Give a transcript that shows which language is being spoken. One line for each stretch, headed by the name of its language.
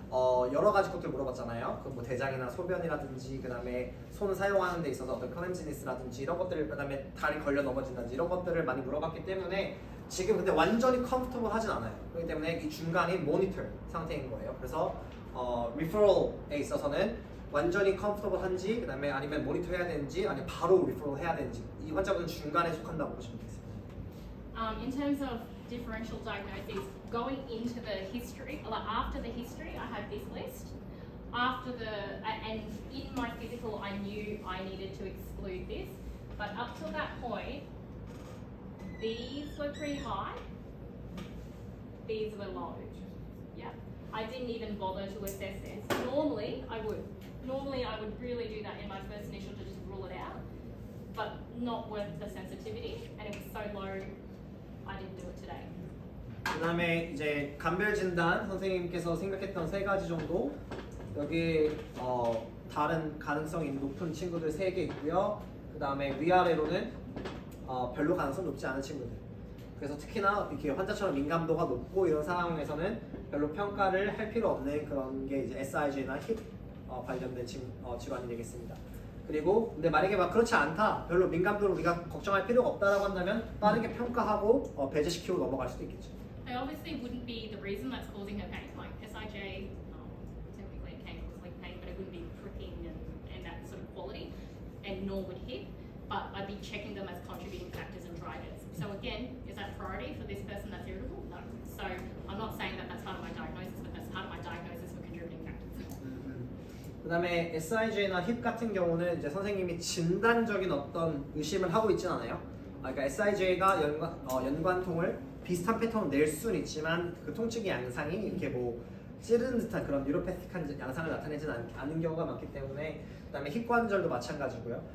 Korean: 여러 가지 것들 물어봤잖아요. 그 뭐 대장이나 소변이라든지 그다음에 손 사용하는 데 있어서 어떤 클렌지니스라든지 이런 것들을 그다음에 다리 걸려 넘어진다든지 이런 것들을 많이 물어봤기 때문에 지금 근데 완전히 컴포터블 하진 않아요. 그렇기 때문에 이 중간이 모니터 상태인 거예요. 그래서 리퍼럴에 있어서는 완전히 컴포터블한지 그다음에 아니면 모니터 해야 되는지 아니면 바로 리퍼럴 해야 되는지 이 환자분은 중간에 속한다고 보시면 되겠습니다.
English: In terms of differential diagnoses, going into the history, like after the history, I have this list. After and in my physical, I knew I needed to exclude this, but up till that point, these were pretty high, these were low. Yeah, I didn't even bother to assess this. Normally, I would really do that in my first initial to just rule it out, but not worth the sensitivity, and it was so low, I didn't do it today.
Korean: 그다음에 이제 감별 진단 선생님께서 생각했던 세 가지 정도 여기 다른 가능성이 높은 친구들 3개 있고요. 그다음에 위아래로는 별로 가능성 높지 않은 친구들. 그래서 특히나 이렇게 환자처럼 민감도가 높고 이런 상황에서는 별로 평가를 할 필요 없는 그런 게 이제 SIG나 힙 관련된 질환이 되겠습니다. 그리고 근데 만약에 막 그렇지 않다, 별로 민감도를 우리가 걱정할 필요가 없다라고 한다면 빠르게 평가하고 배제시키고 넘어갈 수도 있겠죠.
English: They obviously wouldn't be the reason that's causing her pain. Like SIJ, typically it can cause leg pain, but it wouldn't be pricking and that sort of quality, and nor would hip. But I'd be checking them as contributing factors and drivers. So again, is that priority for this person that's irritable? No. So I'm not saying that that's part of my diagnosis, but that's part of my diagnosis for contributing factors.
Korean: 그다음에 SIJ나 힙 같은 경우는 이제 선생님이 진단적인 어떤 의심을 하고 있진 않아요. 그러니까 SIJ가 연관통을 비슷한 패턴을 낼 수는 있지만 그 통증의 양상이 이렇게 뭐 찌르는 듯한 그런 뉴로패틱한 양상을 나타내지는 않는 경우가 많기 때문에 그다음에 힙관절도 마찬가지고요.